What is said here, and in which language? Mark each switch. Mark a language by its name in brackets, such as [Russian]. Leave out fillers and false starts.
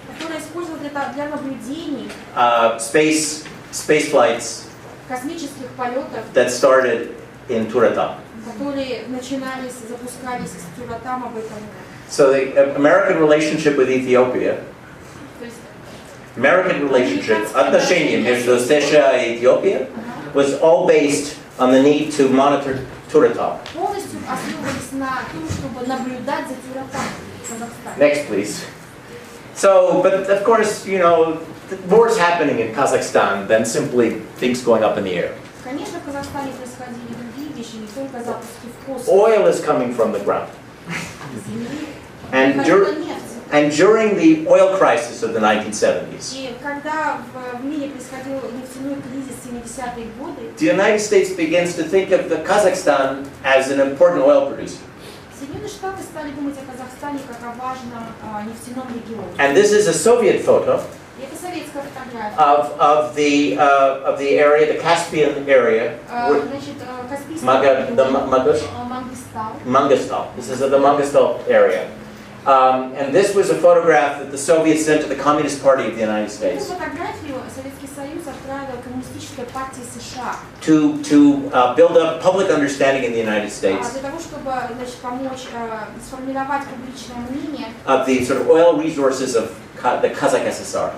[Russian] которая использовалась для наблюдений [English] space flights [Russian] космических полетов, [English] that started in Turatam. [Russian] которые запускались из Туратама в этом. [English] So the American relationship with Ethiopia, [Russian] То есть, [English] American relationship, [Russian] отношения между США и Этиопией, [English] was all based on the need to monitor Turatam. [Russian] полностью основывались на том, чтобы наблюдать за Туратом в Казахстане. [English] Next, please. So, but of course, you know, the war's happening in Kazakhstan than simply things going up in the air. [Russian] Конечно, в Казахстане происходили другие вещи, не только запуски в космос. [English] Oil is coming from the ground. [Russian] Земли. [English] And, [Russian] Приходила нефть. [English] and during the oil crisis of the 1970s, [Russian] И когда в мире происходил нефтяной кризис в 70-е годы, [English] the United States begins to think of the Kazakhstan as an important oil producer. [Russian] Соединенные Штаты стали думать о Казахстане как о важном нефтяном регионе. [English] And this is a Soviet photo [Russian] И это советская фотография. [English] of the area, the Caspian area, [Russian] Значит, Каспийский регион, Мангистау. [English] Mangostal. This is the Mangostal area. And this was a photograph that the Soviets sent to the Communist Party of the United [Russian] Эту [English] States [Russian] фотографию Советский Союз отправил Коммунистической партии США [English] to build up public understanding in the United States [Russian] для того, чтобы, значит, помочь сформировать публичное мнение [English] of the sort of oil resources of the Kazakh SSR.